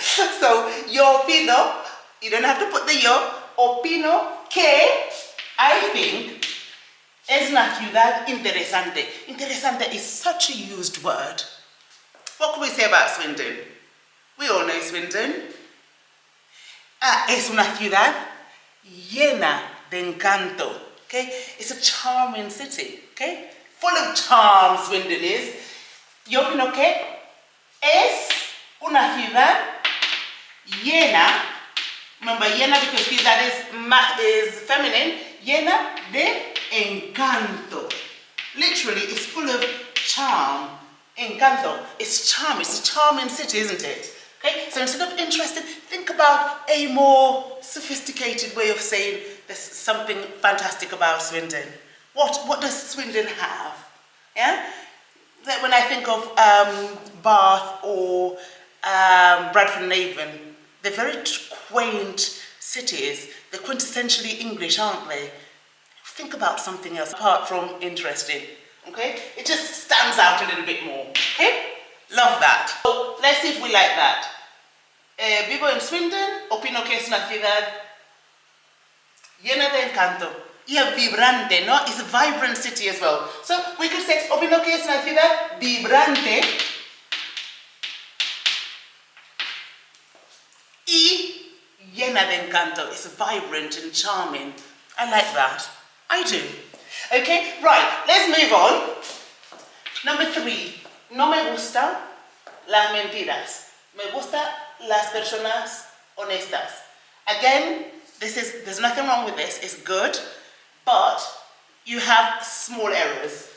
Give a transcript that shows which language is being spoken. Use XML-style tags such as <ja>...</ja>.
<en>So,</en> <es>yo opino,</es> <en>you don't have to put the yo,</en> <es>opino que</es> <en>I think</en> <es>es una ciudad interesante.</es> <en>Interesante is such a used word. What can we say about Swindon? We all know Swindon.</en> <es>Es una ciudad llena de encanto.</es> <en>Okay? It's a charming city. Okay? Full of charm, Swindon is.</en> <es>Yo opino que es una ciudad llena</es> <en>Remember, llena because that is feminine.</en> <es>Llena de encanto.</es> <en>Literally, it's full of charm. Encanto. It's charm. It's a charming city, isn't it? Okay? So instead of interested, think about a more sophisticated way of saying there's something fantastic about Swindon. What does Swindon have? Yeah? That when I think of Bath or Bradford and Avon, they're very quaint cities. They're quintessentially English, aren't they? Think about something else apart from interesting. Okay? It just stands out a little bit more. Okay? Love that. So let's see if we like that.</en> <es>Vivo en Swindon, opino que es una ciudad llena de encanto. Y vibrante, ¿no?</es> <en>It's a vibrant city as well. So we could say,</en> <es>opino que es una ciudad vibrante y llena de encanto.</es> <en>It's vibrant and charming. I like that. I do. Okay, right, let's move on. Number 3.</en> <es>No me gustan las mentiras. Me gustan las personas honestas.</es> <en>Again, there's nothing wrong with this. It's good. But you have small errors.</en>